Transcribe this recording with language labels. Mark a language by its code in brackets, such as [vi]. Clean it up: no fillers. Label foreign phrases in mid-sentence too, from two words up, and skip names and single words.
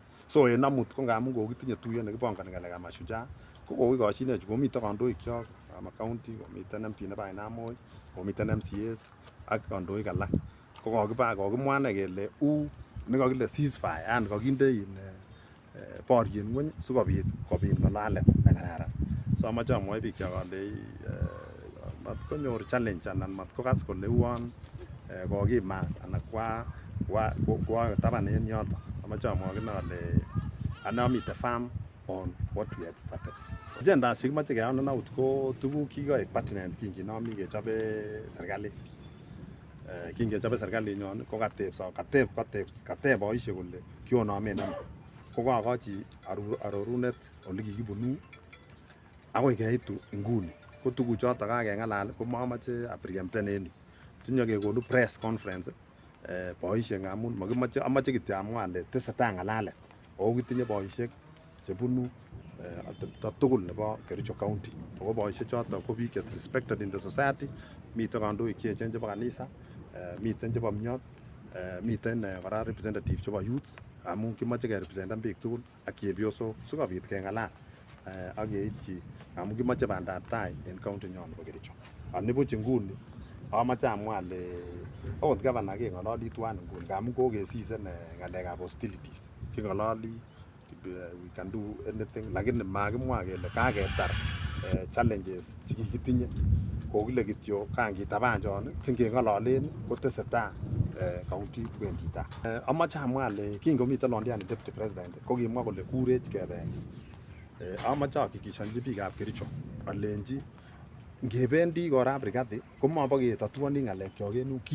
[kln] So en amut ko ngamun kokitinye tuyet nekipongoni ng'alekab mashujaa ko kokikoshinech komiten kandoikyok ama county komiten MP nebo M.O.U komiten MCAs ak kandoik alak ko kokimwa ine kele nekakile ceasefire yani kakinde boriet ngweny sikobit kobit ng'alalet nekararan. So amache amwoi biik kyok ale matkonyor challenge anan matkokas kole uon kokimas anan kwa taban en yoto. Amache amwa kine ale ane amite [en] firm on what we had started. [kln] Agenda chekimoche keyonen out ko tuguk chekikoek pertinent kinginomi kechobe serkalit. Kingechobe serkalit nyon ko kateb boisiek kole kionomen ano. Ko kakochi arorunet ole kikibunu akoi keitu nguni. Ko tuguchoto kakeng'alal ko mamoche apreempten en yu. Tinye kekonu [en] press conference [kln] boisiek ngamun amoche kityo amwa ale tesetai ng'alalet. Ako kitinye boisiek chebunu atepto tugul nebo Kericho County. Ako boisiek choto ko biik che [en] respected in the society. [kln] Miten kandoik cheechen chebo kanisa, miten chebo myot, miten kora representative chebo youths amun kimoche kerepresenten biik tugul ak chepyosok sikobit keng'alal ak keityi amun kimoche bandab tai en county nyon nebo Kericho. Anibuch nguni amache amwa ale okot gavana keng'ololi tuan nguni amun kokesisen ng'alekab hostilities. King'ololi [en] we can do anything [kln] lakini makimwa kele kaketar challenges chekikitinye. Kokile kityo kangitaban chon singeng'ololen kotesetai county wendi tai. Amache amwa ale kingomiten Londiani deputy president ko kimwa kole kurech kebe. Amache ahakikishanji biikab Kericho alenji ngebendi korab Rigathi komaboketatuani ng'alekyok en yu.